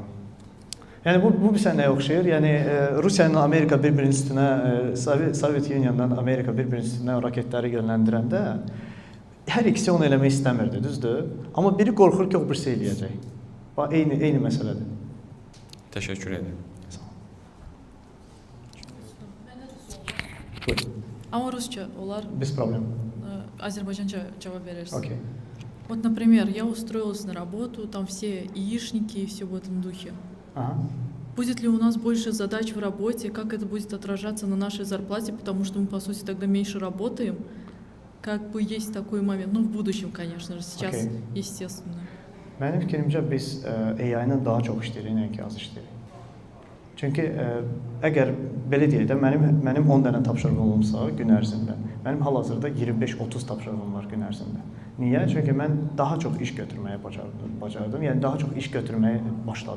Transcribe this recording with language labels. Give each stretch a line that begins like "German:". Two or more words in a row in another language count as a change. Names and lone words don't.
Azerbaijani: Yəni bu bir sənəyə oxşayır. Yəni Rusiya ilə Amerika bir-birinin üstünə, Sovet Union'dan Amerika bir-birinin üstünə raketləri yönləndirəndə hər ikisi onu eləmək istəmirdi, düzdür? Amma biri qorxur ki, o birisi eləyəcək. Bax, eyni məsələdir. Təşəkkür edirəm. Ama Rusça olar.
Russian: Без проблем.
Azerbaijani: Азербайджанча cevap verirsin.
Russian: Окей. Вот, например, я устроилась на работу, там все яичники и все в этом духе. Ага. Будет ли у нас больше задач в работе, как это будет отражаться на нашей зарплате, потому что мы, по сути, тогда меньше работаем? Как бы есть такой момент, ну, в будущем, конечно же, сейчас, естественно.
Azerbaijani: Mənim fikrimcə biz AI-la daha çox işləyirik, nəinki az işləyirik. Çünki əgər belə deyək də, mənim 10 dənə tapşırığım olsa gün ərzində, mənim hal-hazırda 25-30 tapşırığım var gün ərzində. Niyə? Çünki mən daha çox iş götürməyə bacardım, yəni daha çox iş götürməyə başladım.